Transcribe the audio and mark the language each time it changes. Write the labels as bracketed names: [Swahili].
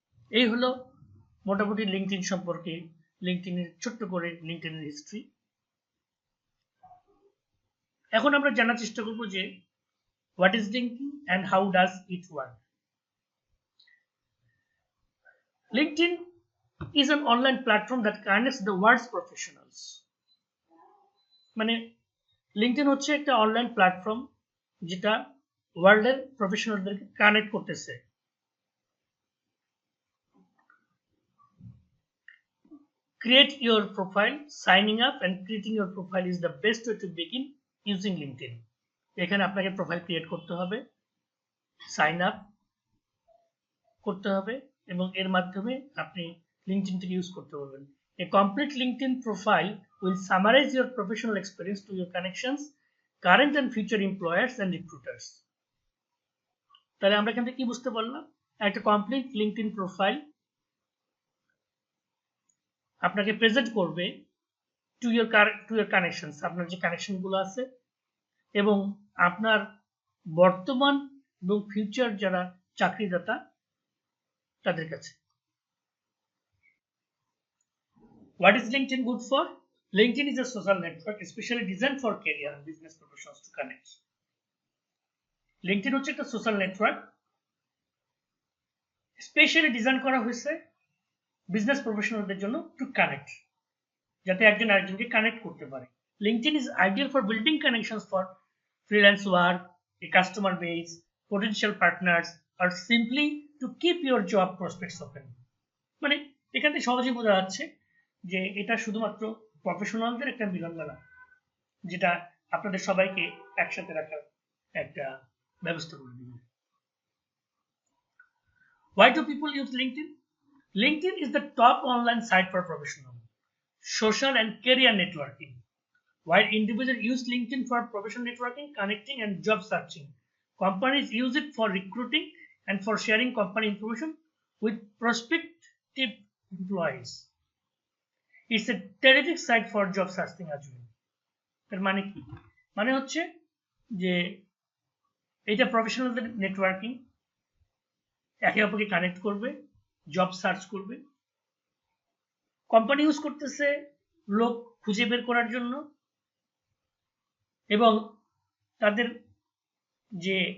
[Bangla] এই হলো মোটামুটি লিঙ্কডইন সম্পর্কে, লিঙ্কডইনের ছোট্ট করে লিঙ্কডইনের হিস্ট্রি। এখন আমরা জানার চেষ্টা করব যে [English] What is LinkedIn and how does it work. LinkedIn is an online platform that connects the world's professionals. [Bangla] মানে লিঙ্কডইন হচ্ছে একটা অনলাইন প্ল্যাটফর্ম যেটা ওয়ার্ল্ডের প্রফেশনালদেরকে কানেক্ট করতেছে। [English] Create your profile, signing up and creating your profile is the best way to begin using LinkedIn. [Bangla] এখানে আপনাকে profile create করতে হবে, সাইন আপ করতে হবে এবং এর মাধ্যমে আপনি লিঙ্কডইনটাকে ইউজ করতে পারবেন। [English] A complete LinkedIn profile will summarize your professional experience to your connections, current and future employers and recruiters. [Bangla] তাহলে আমরা এখান থেকে কি বুঝতে পারলাম? একটা কমপ্লিট লিঙ্কডইন প্রোফাইল আপনাকে প্রেজেন্ট করবে [English] to your connections, [Bangla] আপনার যে কানেকশনগুলো আছে এবং আপনার বর্তমান এবং ফিউচার যারা চাকরিদাতা তাদের কাছে। [English] What is LinkedIn good for? LinkedIn is a social network especially designed for career and business professionals to connect. [Bangla] LinkedIn হচ্ছে একটা সোশ্যাল নেটওয়ার্ক স্পেশালি ডিজাইন করা হয়েছে বিজনেস প্রফেশনালদের জন্য, [English] to connect, [Bangla] যাতে একজন আরেকজনকে কানেক্ট করতে পারে। [English] LinkedIn is ideal for building connections for freelance work, a customer base, potential partners, or simply to keep your job prospects open. [Bangla] মানে এখান থেকে সহজেই বোঝা যাচ্ছে যে এটা শুধুমাত্র প্রফেশনালদের একটা মিলনমেলা, যেটা আপনাদের সবাইকে একসাথে রাখার একটা ব্যবস্থা করে দিবে। [English] Why do people use LinkedIn? LinkedIn is the top online site for professional, social and career networking. While individuals use LinkedIn for professional networking, connecting and job searching, companies use it for recruiting and for sharing company information with prospective employees. It's a terrific site for job searching as well. [Bangla] এর মানে কি? মানে হচ্ছে যে এটা প্রফেশনালদের networking, একে অপরকে connect করবে, জব সার্চ করবে। কোম্পানি ইউজ করতেছে লোক খুঁজে বের করার জন্য এবং তাদের যে